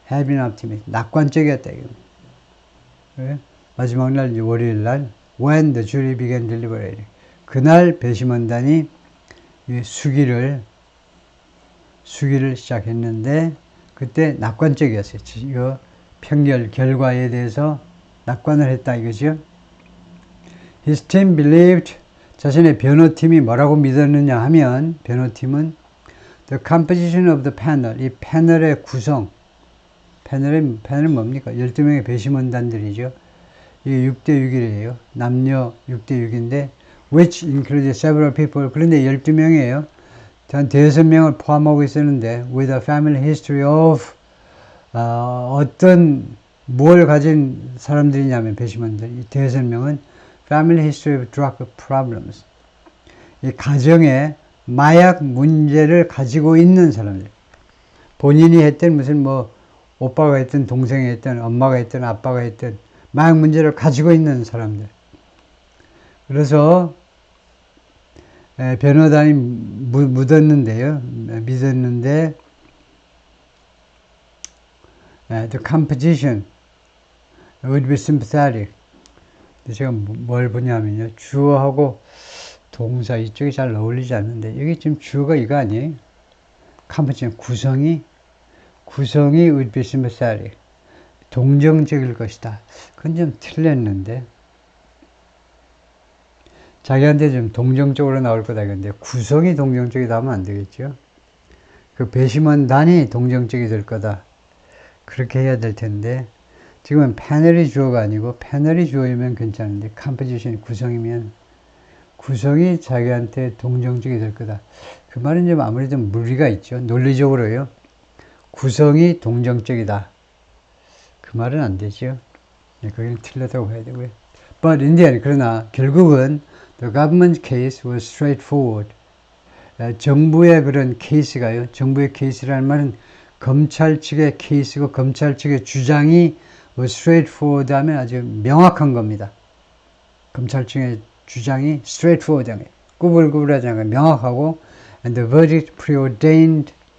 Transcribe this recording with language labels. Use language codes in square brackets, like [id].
[en] had been optimistic, [ko] 낙관적이었다 이겁니다. 마지막 날 월요일 날 [en] when the jury began deliberating, [ko] 그날 배심원단이 수기를 시작했는데 그때 낙관적이었어요. 이거 편결, 결과에 대해서 낙관을 했다 이거죠. [en] His team believed, [ko] 자신의 변호팀이 뭐라고 믿었느냐 하면, 변호팀은 [en] the composition of the panel, [ko] 이 패널의 구성, 패널은 뭡니까? 12명의 배심원단들이죠. 이게 6대6이래요. 남녀 6대6인데 [en] which included several people. [ko] 그런데 12명이에요. 한 5명을 포함하고 있었는데 [en] with a family history of [ko] 어떤 뭘 가진 사람들이냐면 배심원들. 이 5명은 [en] family history of drug problems. [ko] 이 가정에 마약 문제를 가지고 있는 사람들. 본인이 했던 무슨 뭐 오빠가 했든 동생이 했든 엄마가 했든 아빠가 했든 마약 문제를 가지고 있는 사람들. 그래서 변호단이 믿었는데 [en] the composition would be sympathetic. [ko] 제가 뭘 보냐면요, 주어하고 동사 이쪽이 잘 어울리지 않는데 여기 지금 주어가 이거 아니에요? composition 구성이 would be sympathetic. 동정적일 것이다. 그건 좀 틀렸는데 자기한테 좀 동정적으로 나올 거다. 근데 구성이 동정적이다 하면 안 되겠죠. 그 배심원단이 동정적이 될 거다. 그렇게 해야 될 텐데 지금은 패널이 주어가 아니고 패널이 주어이면 괜찮은데 컴포지션이 구성이면 구성이 자기한테 동정적이 될 거다. 그 말은 좀 아무래도 무리가 있죠. 논리적으로요. 구성이 동정적이다. 그 말은 안 되죠. 거기는 틀렸다고 봐야 되고요. [en] But in the end, [ko] 그러나 결국은 [en] the government case was straightforward. [ko] 정부의 그런 케이스가요. 정부의 케이스라는 말은 검찰 측의 케이스고 검찰 측의 주장이 [en] was straightforward [ko] 하면 아주 명확한 겁니다. 검찰 측의 주장이 straightforward, 꾸불꾸불하지 않고 명확하고 [en] and the verdict preordained.